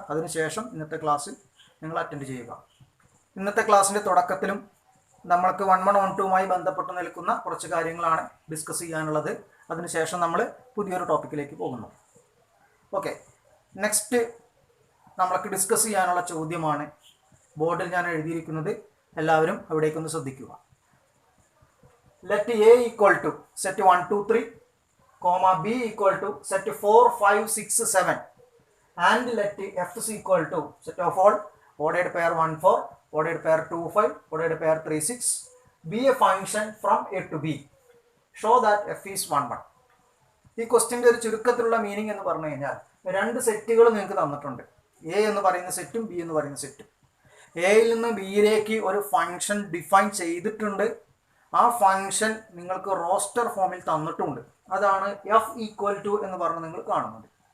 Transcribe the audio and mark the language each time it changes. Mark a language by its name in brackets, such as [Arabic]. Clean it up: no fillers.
[Malayalam] അതിനുശേഷം ഇന്നത്തെ ക്ലാസ് നിങ്ങൾ അറ്റൻഡ് ചെയ്യുക. ഇന്നത്തെ ക്ലാസ്സിൻ്റെ തുടക്കത്തിലും നമ്മൾക്ക് 1 1 1 2മായി ബന്ധപ്പെട്ട് നിൽക്കുന്ന കുറച്ച് കാര്യങ്ങളാണ് ഡിസ്കസ് ചെയ്യാനുള്ളത്. അതിനുശേഷം നമ്മൾ പുതിയൊരു ടോപ്പിക്കിലേക്ക് പോകുന്നു. ഓക്കെ, നെക്സ്റ്റ് നമ്മൾക്ക് ഡിസ്കസ് ചെയ്യാനുള്ള ചോദ്യമാണ് ബോർഡിൽ ഞാൻ എഴുതിയിരിക്കുന്നത്. എല്ലാവരും അവിടേക്കൊന്ന് ശ്രദ്ധിക്കുക. [English] Let A equal to set 1 2 3, comma B equal to set 4 5 6 7, and let F is equal to set of all ordered pair 1 4, ordered pair 2 5, ordered pair 3 6, be a function from A to B. Show that F is 1 1. [Malayalam] ഈ ക്വസ്റ്റ്യൻ്റെ ഒരു ചുരുക്കത്തിലുള്ള meaning എന്ന് പറഞ്ഞു കഴിഞ്ഞാൽ രണ്ട് സെറ്റുകൾ നിങ്ങൾക്ക് തന്നിട്ടുണ്ട്. A എന്ന് പറയുന്ന സെറ്റും ബി എന്ന് പറയുന്ന സെറ്റും. എയിൽ നിന്ന് ബിയിലേക്ക് ഒരു ഫങ്ഷൻ ഡിഫൈൻ ചെയ്തിട്ടുണ്ട്. ആ ഫങ്ഷൻ നിങ്ങൾക്ക് റോസ്റ്റർ ഫോമിൽ തന്നിട്ടുണ്ട്. അതാണ് [English] F equal to [Malayalam] എന്ന് പറഞ്ഞ് നിങ്ങൾ കാണുന്നത്.